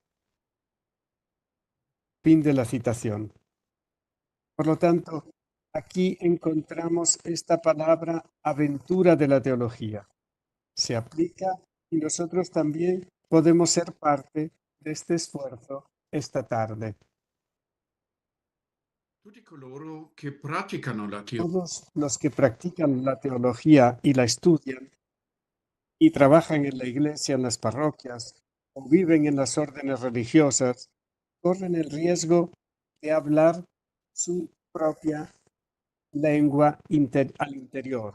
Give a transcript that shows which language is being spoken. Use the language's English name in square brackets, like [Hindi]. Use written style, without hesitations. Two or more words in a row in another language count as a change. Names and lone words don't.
[Spanish] Fin de la citación. Por lo tanto, aquí encontramos esta palabra aventura de la teología. Se aplica y nosotros también podemos ser parte de este esfuerzo esta tarde. [Italian] tutti coloro che praticano la teologia [Spanish] Todos los que practican la teología y la estudian y trabajan en la iglesia, en las parroquias o viven en las órdenes religiosas, corren el riesgo de hablar su propia lengua al interior.